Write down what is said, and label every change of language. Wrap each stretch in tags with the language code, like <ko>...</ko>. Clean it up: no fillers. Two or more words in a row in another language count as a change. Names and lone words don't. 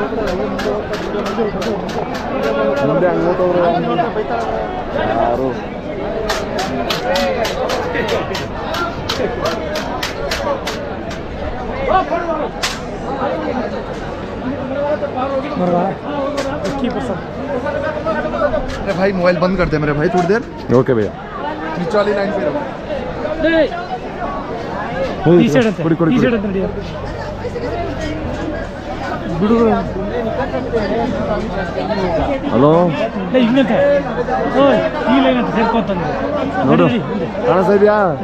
<kn>ಮುಂದೆ ಹಂಗೋಟವ್ರು ಯಾರು</kn> <hi>अरे भाई मोबाइल बंद कर दे मेरे भाई थोड़ी देर. ओके भैया. बीच वाली लाइन पे रहो.</hi> <kn>ಹಲೋ ನೋಡು ಕಾಣಿಸ್ತಾ ಇದೆಯಾ?</kn>